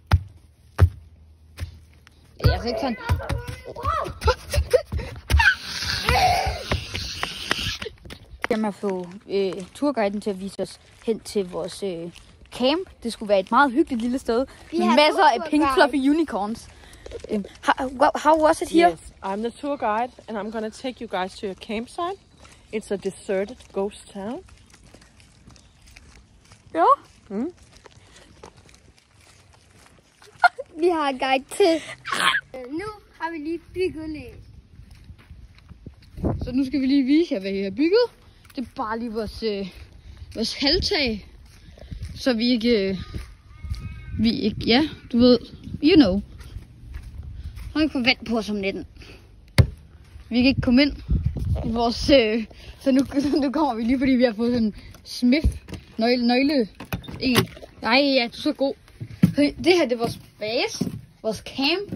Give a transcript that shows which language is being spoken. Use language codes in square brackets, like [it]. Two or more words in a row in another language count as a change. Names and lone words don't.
[da] Det er altså ikke sådan. Jeg må få turguiden til at vise os hen til vores camp. Det skulle være et meget hyggeligt lille sted. Med masser af [en] pink fluffy unicorns. How was it here? Yes, I'm the tour guide, and I'm gonna take you guys to your campsite. It's a deserted ghost town. [da] Ja. Vi har en guide til. Nu har vi lige bygget lidt. Så nu skal vi lige vise jer, hvad vi har bygget. Det er bare lige vores halvtag. Så vi ikke, ja, du ved, [en] you know. [da] Har ikke fået vand på os om natten. Vi kan ikke komme ind i vores, så nu kommer vi lige, fordi vi har fået sådan en smith nøgle. En. Nej, ja, du er så god. Det her, det er vores base, vores camp.